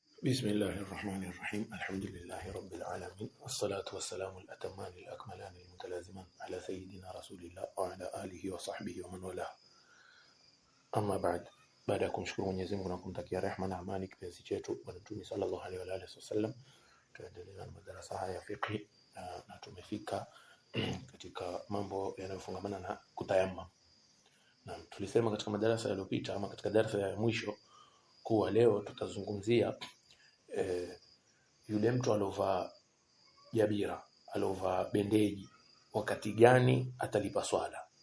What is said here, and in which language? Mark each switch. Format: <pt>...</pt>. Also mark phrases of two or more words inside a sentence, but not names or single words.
<ar>بسم الله الرحمن الرحيم. الحمد لله رب العالمين، والصلاة والسلام الأتمان الأكملان المتلازمان على سيدنا رسول الله وعلى آله وصحبه ومن والاه. أما بعد</ar> <sw>ya kumshukuru Mwenyezi Mungu na kumtakia rehema na amani kipenzi chetu Bwana Mtume</sw> <ar>صلى الله عليه وعلى آله وسلم,</ar> <sw>tuendelea na madarasa haya ya fiqh na tumefika katika mambo yanayofungamana na kutayammum. Na tulisema katika madarasa yaliyopita ama katika darasa ya mwisho kuwa leo tutazungumzia yule mtu alovaa jabira, alovaa bendeji, wakati gani atalipa swala.</sw>